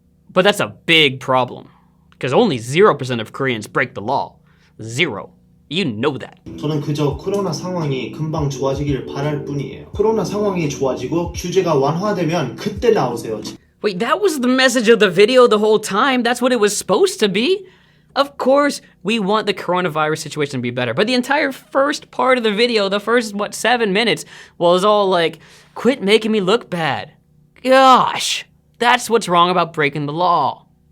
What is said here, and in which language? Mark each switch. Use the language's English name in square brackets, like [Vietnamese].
[English] But that's a big problem, because only 0% of Koreans break the law. 0. You know that. [Korean] 저는 그저 코로나 상황이 금방 좋아지기를 바랄 뿐이에요. 코로나 상황이 좋아지고 규제가 완화되면 그때 나오세요. [English] Wait, that was the message of the video the whole time? That's what it was supposed to be? Of course, we want the coronavirus situation to be better, but the entire first part of the video, the first, 7 minutes, was all like, quit making me look bad. Gosh, that's what's wrong about breaking the law.